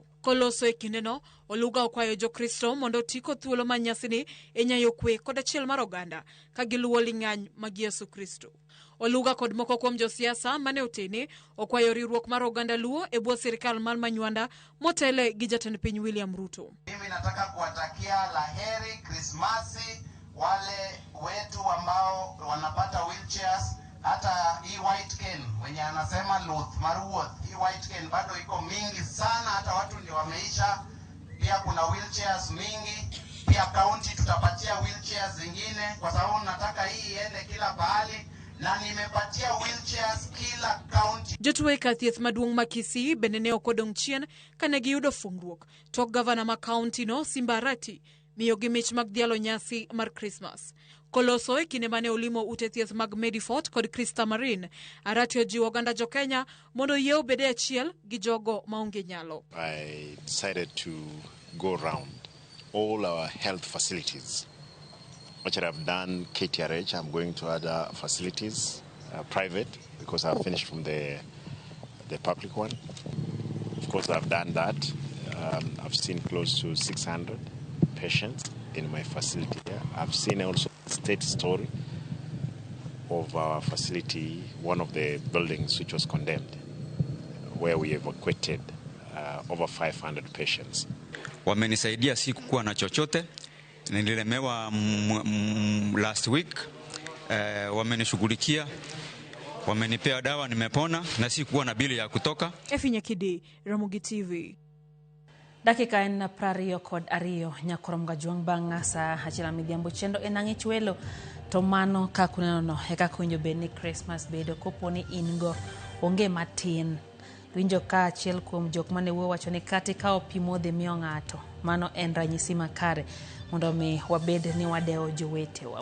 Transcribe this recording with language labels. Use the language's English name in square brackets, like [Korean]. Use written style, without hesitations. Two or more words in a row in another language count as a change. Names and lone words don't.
[Luo (Kenya and Tanzania)] Koloso e kindeno, Oluga okwayo Jokristo mondo tiko thuolo ma nyasini e nyayo kwe kod achiel mar oganda ka giluwo ling'any mag Yesu Kristo. Oluga kod moko kuom josiasa mane otene okwayo riwruok mar oganda Luo e bwo sirikal mar Manywanda motele gi jatend piny William Ruto. [Swahili] Mimi nataka kuwatakia laheri Krismasi wale wetu ambao wanapata wheelchairs, hata hii [English] white cane [Swahili] wenye anasema Luth Maruoth, hii [English] white cane [Swahili] bado iko mingi sana, hata watu ndio wameisha. Pia kuna wheelchairs mingi, pia county tutapatia wheelchairs zingine kwa sababu nataka hii iende kila pahali. Na nimepatia wheelchairs kila county. [Luo (Kenya and Tanzania)] Jotwe ka thieth maduong' ma Kisii bende ne okodong' chien kane giyudo fungruok tok gavana ma county no Simba Arati miyo gi mich mag dhialo nyasi mar Christmas. Koloso e kinde mane olimo ute thieth mag Medifort kod Krista Marine, Arati ojiwo oganda Jo-Kenya mondo yie obede achiel gi jogo maonge nyalo. [English] I decided to go around all our health facilities. Which I've done KTRH, I'm going to other facilities, private, because I've finished from the public one. Of course, I've done that. I've seen close to 600 patients in my facility here. I've seen also the state story of our facility, one of the buildings which was condemned, where we evacuated over 500 patients. [Swahili] Wamenisaidia sikuwa na chochote. Nililemewa [English] last week, [Swahili] wamenishughulikia, wamenipea dawa, nimepona na sikuwa na bili ya kutoka. [Luo (Kenya and Tanzania)] Efinya Kidi, Ramogi TV. Dakika en 22 nyakorom gajuang bang' sa achiel midhiambo chendo enang'i chwelo to mano ka kuneno eka kunyo beni Christmas bedo koponi ingo onge matin. Winjo ka achiel kuom jok mane wuo wacho ni kati ka opimo dhi miyo ng'ato mano en ranyisi makare mondo mi wabed ni wadewo jowetewa.